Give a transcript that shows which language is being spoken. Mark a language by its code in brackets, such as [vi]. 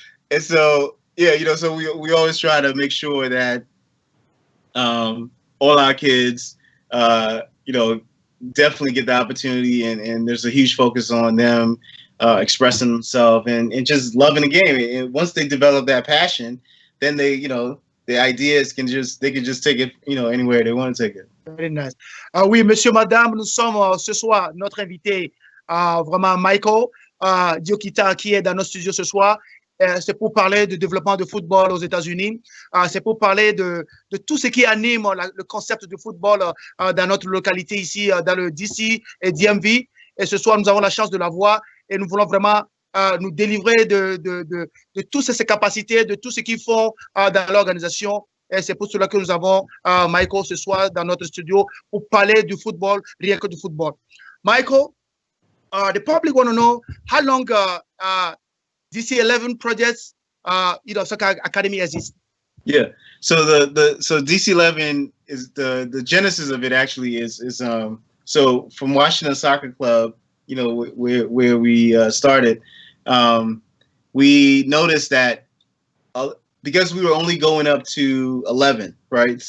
[en] And so so we always try to make sure that all our kids, definitely get the opportunity, and there's a huge focus on them expressing themselves and just loving the game. And once they develop that passion, then they, the ideas can just take it, anywhere they want to take it. Very nice. [fr] Oui, monsieur, madame, nous sommes ce soir, notre invité, vraiment Michael Diokita, qui est dans nos studios ce soir. C'est pour parler de développement de football aux États-Unis. C'est pour parler de tout ce qui anime le concept de football dans notre localité ici, dans le DC et DMV. Et ce soir, nous avons la chance de l'avoir et nous voulons vraiment nous délivrer de toutes ces capacités, de tout ce qu'ils font dans l'organisation. Et c'est pour cela que nous avons Michael ce soir dans notre studio pour parler du football, rien que du football. [en] Michael, the public want to know how long DC11 projects, Soccer Academy exists. Yeah. So so DC11 is the genesis of it actually is so from Washington Soccer Club, where we started, we noticed that because we were only going up to 11, right?